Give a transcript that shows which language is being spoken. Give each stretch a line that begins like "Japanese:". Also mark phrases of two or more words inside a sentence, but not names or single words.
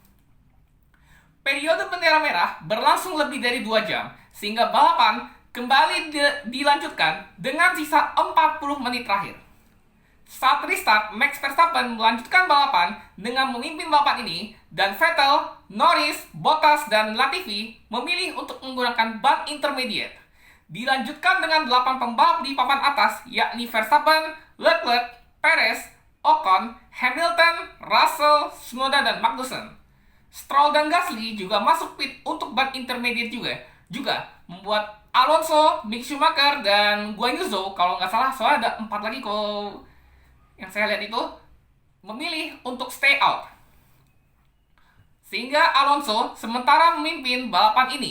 Indonesian: Periode bendera merah berlangsung lebih dari 2 jam, sehingga balapan kembali dilanjutkan dengan sisa 40 menit terakhir. Saat restart, Max Verstappen melanjutkan balapan dengan memimpin balapan ini, dan Vettel, Norris, Bottas, dan Latifi memilih untuk menggunakan ban intermediate. Dilanjutkan dengan 8 pembalap di papan atas, yakni Verstappen, Leclerc, Perez, Ocon, Hamilton, Russell, Tsunoda, dan Magnussen. Stroll dan Gasly juga masuk pit untuk ban intermediate juga membuat Alonso, Mick Schumacher, dan Guan Yu Zhou, kalau nggak salah, soalnya ada 4 lagi kalau yang saya lihat itu, memilih untuk
English: stay out.
Indonesian: Sehingga Alonso sementara memimpin balapan ini.